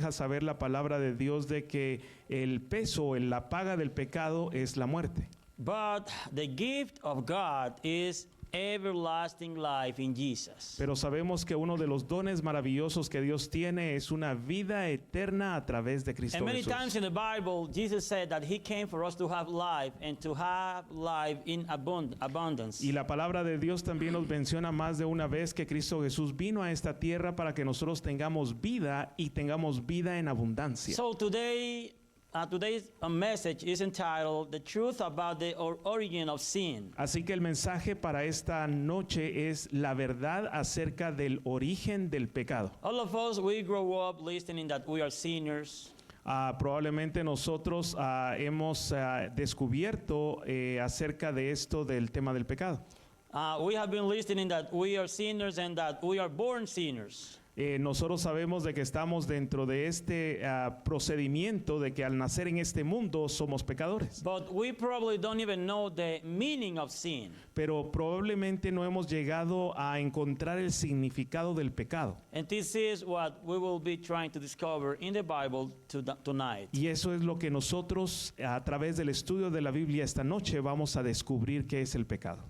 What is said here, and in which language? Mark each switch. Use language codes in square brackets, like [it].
[es] deja saber la palabra de Dios de que el peso, la paga del pecado es la muerte. [en] But the gift of God is everlasting life in Jesus. [es] Pero sabemos que uno de los dones maravillosos que Dios tiene es una vida eterna a través de Cristo [en] And many [es] Jesús. [en] times in the Bible, Jesus said that He came for us to have life and to have life in abundance. [es] Y la palabra de Dios también nos menciona más de una vez que Cristo Jesús vino a esta tierra para que nosotros tengamos vida y tengamos vida en abundancia. [en] So today's message is entitled "The Truth About the Origin of Sin." [es] Así que el mensaje para esta noche es la verdad acerca del origen del pecado. [en] All of us, we grow up listening that we are sinners. [es] Probablemente nosotros hemos descubierto acerca de esto del tema del pecado. [en] We have been listening that we are sinners and that we are born sinners. [es] Nosotros sabemos de que estamos dentro de este procedimiento de que al nacer en este mundo somos pecadores. [en] But we probably don't even know the meaning of sin. [es] Pero probablemente no hemos llegado a encontrar el significado del pecado. [en] And this is what we will be trying to discover in the Bible tonight. [es] Y eso es lo que nosotros a través del estudio de la Biblia esta noche vamos a descubrir qué es el pecado.